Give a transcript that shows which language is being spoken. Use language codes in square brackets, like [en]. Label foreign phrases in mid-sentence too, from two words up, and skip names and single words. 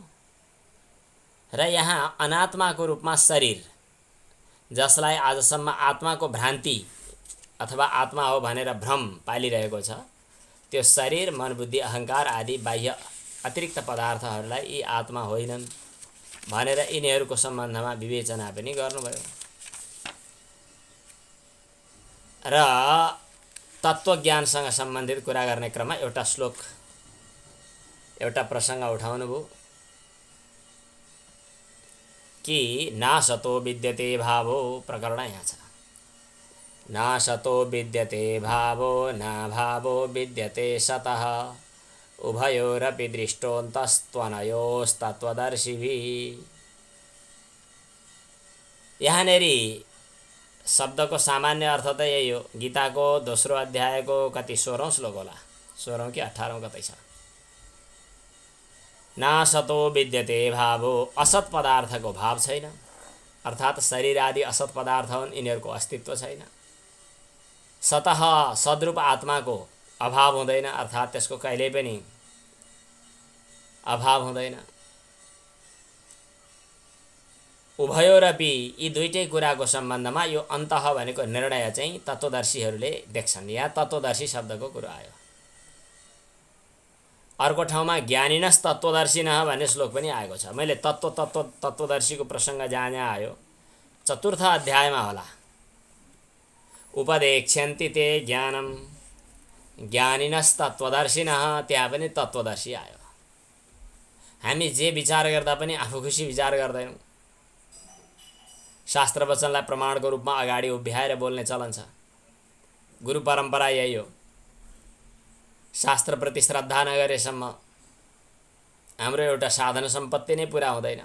[ne] र यहाँ अनात्माको रूपमा शरीर, जसलाई आजसम्म आत्माको भ्रान्ति अथवा आत्मा हो भनेर भ्रम पालिरहेको छ, त्यो शरीर, मन, बुद्धि, अहङ्कार आदि बाह्य अतिरिक्त पदार्थहरूलाई यी आत्मा होइनन् भनेर यिनीहरूको सम्बन्धमा विवेचना पनि गर्नुभयो। र तत्त्वज्ञानसँग सम्बन्धित कुरा गर्ने क्रममा एउटा श्लोक, एउटा प्रसङ्ग उठाउनुभयो कि [sa] नासतो विद्यते भावो। [ne] प्रकरण यहाँ छ। [sa] नासतो विद्यते भावो न भावो विद्यते सतः, उभयोरपि दृष्टोऽन्तस्त्वनयोस्तत्त्वदर्शिभिः। [ne] यहाँनेरि शब्दको सामान्य अर्थ त यही हो। गीताको 2रो अध्यायको कति 16औं श्लोक होला, 16औं कि 18औं कतै छ। [sa] नासतो विद्यते भावो, [ne] असत पदार्थको भाव छैन, अर्थात् शरीर आदि असत पदार्थ हुन्, यिनीहरूको अस्तित्व छैन। सतः सद्रूप आत्माको अभाव हुँदैन, अर्थात् त्यसको कहिल्यै पनि अभाव हुँदैन। उभयोरपि, यी दुईटै कुराको सम्बन्धमा यो अन्तः भनेको निर्णय चाहिँ तत्त्वदर्शीहरूले देख्छन्। यहाँ तत्त्वदर्शी शब्दको कुरा आयो। अर्को ठाउँमा [sa] ज्ञानिनस् तत्त्वदर्शिनः [ne] भन्ने श्लोक पनि आएको छ। मैले तत्त्वदर्शीको प्रसङ्ग जहाँ जहाँ आयो 4थ अध्यायमा होला, [sa] उपदेक्ष्यन्ति ते ज्ञानम ज्ञानिनस्तत्त्वदर्शिनः, [ne] त्यहाँ पनि तत्त्वदर्शी आयो। हामी जे विचार गर्दा पनि आफू खुसी विचार गर्दैनौँ। शास्त्र वचनलाई प्रमाणको रूपमा अगाडि उभ्याएर बोल्ने चलन छ। गुरु परम्परा यही हो। शास्त्रप्रति श्रद्धा नगरेसम्म हाम्रो एउटा साधन सम्पत्ति नै पुरा हुँदैन।